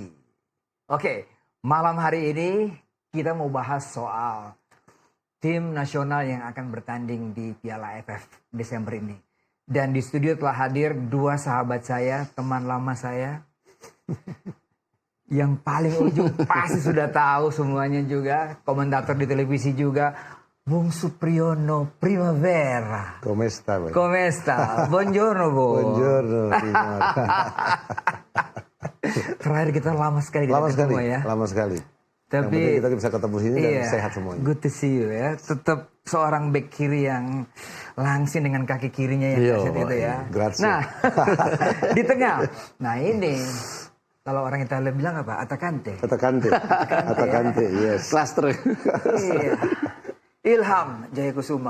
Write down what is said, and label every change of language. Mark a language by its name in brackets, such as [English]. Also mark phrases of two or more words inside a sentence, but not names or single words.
[Indonesian] Oke, malam hari ini kita mau bahas soal tim nasional yang akan bertanding di Piala AFF Desember ini. Dan di studio telah hadir dua sahabat saya, teman lama saya. Yang paling ujung pasti sudah tahu semuanya juga, komentator di televisi juga. Bung Supriyono Primavera. [Italian] Come sta? Come sta? Buongiorno, Bu. Buongiorno. [Indonesian] Terakhir kita lama sekali Lama sekali, ketemu ya. lama sekali. Tapi yang penting kita bisa ketemu sini dan sehat semuanya. [English] Good to see you ya. [Indonesian] Tetap seorang back kiri yang langsing dengan kaki kirinya yang kaset itu ya. [Italian] Grazie. [Indonesian] Nah, di tengah. Nah ini kalau orang Italia bilang apa? [Italian] Attaccante. Attaccante, [English] yes. [Indonesian] Cluster. Iya. Ilham Jayakusuma.